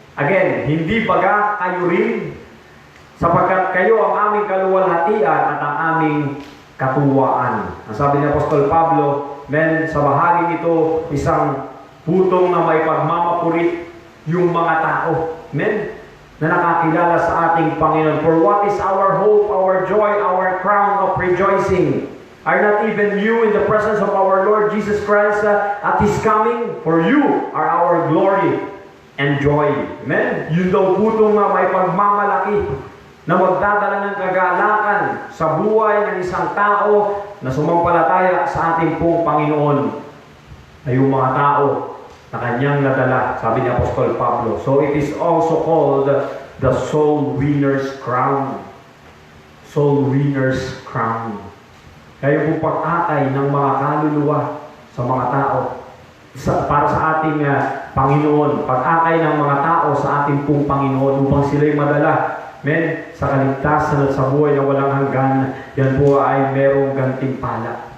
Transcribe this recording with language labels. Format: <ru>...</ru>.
<tl>Again, hindi baga kayo rin sapagkat kayo ang aming kaluwalhatian at ang aming katuwaan. Ang sabi ni Apostol Pablo, men, sa bahaging ito, isang putong na may pagmamapuri yung mga tao, men, na nakakilala sa ating Panginoon.</tl> <en>For what is our hope, our joy, our crown of rejoicing? Are not even you in the presence of our Lord Jesus Christ at His coming? For you are our glory and joy. Amen?</en> <tl>Yun daw putong na may pagmamalaki na magdadala ng kagalakan sa buhay ng isang tao na sumampalataya sa ating pong Panginoon ay yung mga tao na kanyang nadala, sabi ni Apostol Pablo.</tl> <en>So it is also called the soul winner's crown. Soul winner's crown.</en> <tl>Kaya yung pag-akay ng mga kaluluwa sa mga tao para sa ating Panginoon, pag-akay ng mga tao sa ating pong Panginoon upang sila'y madala, sa kaligtasan at sa buhay na walang hanggan, yan po ay merong gantimpala.</tl>